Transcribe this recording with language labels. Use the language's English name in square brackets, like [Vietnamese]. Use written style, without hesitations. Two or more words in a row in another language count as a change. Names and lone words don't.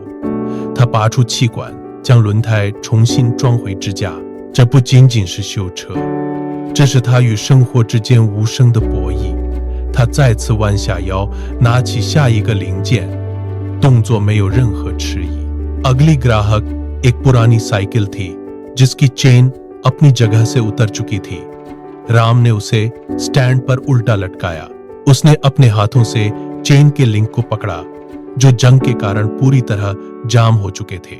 [Chinese] 他拔出气管，将轮胎重新装回支架。这不仅仅是修车，这是他与生活之间无声的博弈。他再次弯下腰，拿起下一个零件，动作没有任何迟疑。 [Hindi] अगली ग्राहक एक पुरानी साइकिल थी जिसकी चेन अपनी जगह से उतर चुकी थी। राम ने उसे स्टैंड पर उल्टा लटकाया। उसने अपने हाथों से चेन के लिंक को पकड़ा, जो जंग के कारण पूरी तरह जाम हो चुके थे।